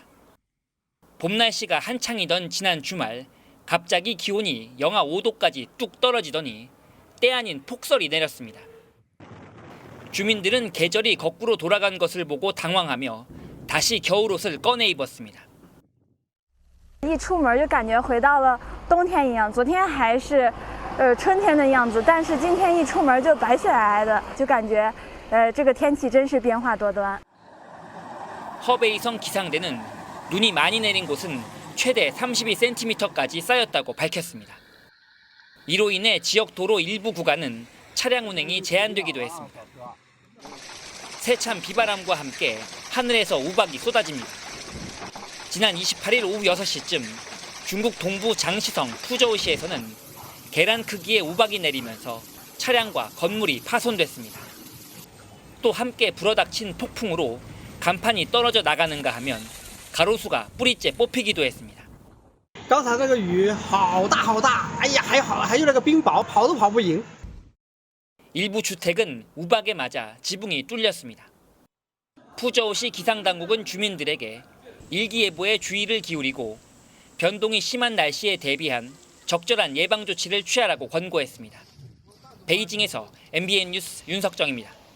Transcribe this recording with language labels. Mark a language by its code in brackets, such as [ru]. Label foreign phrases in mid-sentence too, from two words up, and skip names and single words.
[ko] 봄 날씨가 한창이던 지난 주말 갑자기 기온이 영하 5도까지 뚝 떨어지더니 때 아닌 폭설이 내렸습니다. 주민들은 계절이 거꾸로 돌아간 것을 보고 당황하며 다시 겨울옷을 꺼내 입었습니다. [zh] 一出门就感觉回到了冬天一样，昨天还是春天的样子，但是今天一出门就白雪皑皑的，就感觉这个天气真是变化多端。 [ko] 허베이성 기상대는 눈이 많이 내린 곳은 최대 32cm까지 쌓였다고 밝혔습니다. 이로 인해 지역 도로 일부 구간은 차량 운행이 제한되기도 했습니다. 세찬 비바람과 함께 하늘에서 우박이 쏟아집니다. 지난 28일 오후 6시쯤 중국 동부 장시성 푸저우시에서는 계란 크기의 우박이 내리면서 차량과 건물이 파손됐습니다. 또 함께 불어닥친 폭풍으로 간판이 떨어져 나가는가 하면 가로수가 뿌리째 뽑히기도 했습니다. [zh] 刚才这个雨好大好大，哎呀还有那个冰雹，跑都跑不赢。 [ko] 일부 주택은 우박에 맞아 지붕이 뚫렸습니다. 푸저우시 기상당국은 주민들에게 일기예보에 주의를 기울이고 변동이 심한 날씨에 대비한 적절한 예방 조치를 취하라고 권고했습니다. 베이징에서 MBN 뉴스 윤석정입니다.